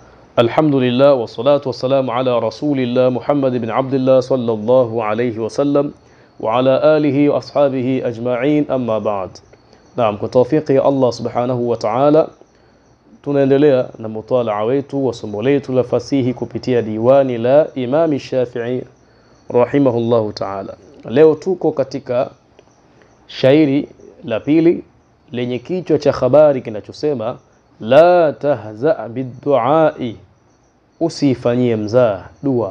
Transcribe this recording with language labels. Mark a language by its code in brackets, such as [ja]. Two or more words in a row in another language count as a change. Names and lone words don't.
[ar] الحمد لله والصلاة والسلام على رسول الله محمد بن عبد الله صلى الله عليه وسلم وعلى آله وأصحابه أجمعين أما بعد. [sw] Naam, kwa tawfiki ya Allah [ar] سبحانه وتعالى [sw] tunaendelea na mutalaa wetu wa somo letu la fasihi kupitia diwani la Imam Shafi'i [ar] رحمه الله تعالى. [sw] Leo tuko katika shairi la pili lenye kichwa cha habari kinachosema [ar] لا تهزأ بالدعاء, [sw] usifanyie mzaa dua.